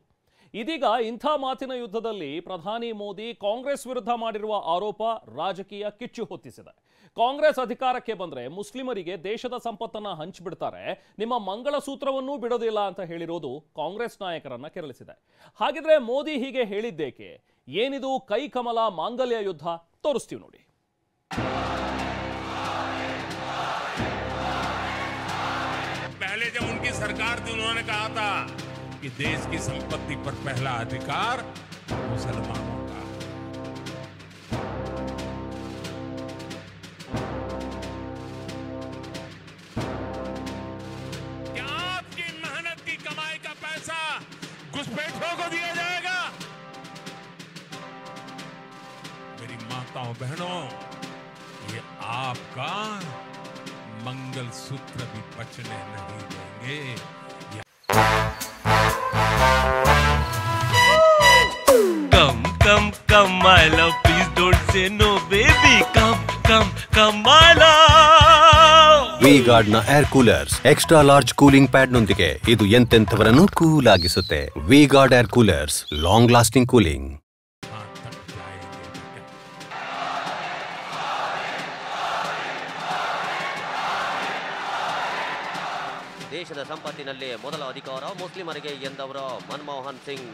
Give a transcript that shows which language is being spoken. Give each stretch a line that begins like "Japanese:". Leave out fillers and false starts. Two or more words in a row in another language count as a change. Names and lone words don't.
Kannada: ಇದೀಗ ಇಂಥ ಮಾತಿನ ಯುದ್ಧದಲ್ಲಿ ಪ್ರಧಾನಿ ಮೋದಿ ಕಾಂಗ್ರೆಸ್ ವಿರುದ್ಧ ಮಾಡಿರುವ ಆರೋಪ ರಾಜಕೀಯ ಕಿಚ್ಚು ಹೊತ್ತಿಸಿದೆ. ಕಾಂಗ್ರೆಸ್ ಅಧಿಕಾರಕ್ಕೆ ಬಂದ್ರೆ ಮುಸ್ಲಿಮರಿಗೆ ದೇಶದ ಸಂಪತ್ತನ್ನ ಹಂಚಿಬಿಡ್ತಾರೆ, ನಿಮ್ಮ ಮಂಗಳಸೂತ್ರವನ್ನೂ ಬಿಡೋದಿಲ್ಲ ಅಂತ ಹೇಳಿರೋದು ಕಾಂಗ್ರೆಸ್ ನಾಯಕರನ್ನ ಕೆರಳಿಸಿದೆ. ಹಾಗಿದ್ರೆ ಮೋದಿ ಹೀಗೆ ಹೇಳಿದ್ದೇಕೆ? ಏನಿದು ಕೈ ಕಮಲ ಮಾಂಗಲ್ಯ ಯುದ್ಧ? ತೋರಿಸ್ತೀವಿ ನೋಡಿ.
Hindi: पहले जब उनकी सरकार थी उन्होंने कहा था कि देश की संपत्ति पर पहला अधिकार मुसलमानों का। क्या आपकी मेहनत की कमाई का पैसा घुसपैठियों को दिया जाएगा? मेरी माताओं बहनों, ये आपका मंगल सूत्र भी बचने नहीं देंगे।
English: Come my love, please don't say no baby. Come my love.
Kannada: V-Guard ನ
English: air coolers extra large cooling pad
Kannada: ನೊಂದಿಗೆ ಇದು ಎಂತೆಂಥವರನ್ನು ಕೂಲ್ ಆಗಿಸುತ್ತೆ.
English: V-Guard air coolers, long lasting cooling.
Kannada: ದೇಶದ ಸಂಪತ್ತಿನಲ್ಲಿ ಮೊದಲ ಅಧಿಕಾರ ಮುಸ್ಲಿಮರಿಗೆ ಎಂದವರು ಮನಮೋಹನ್ ಸಿಂಗ್.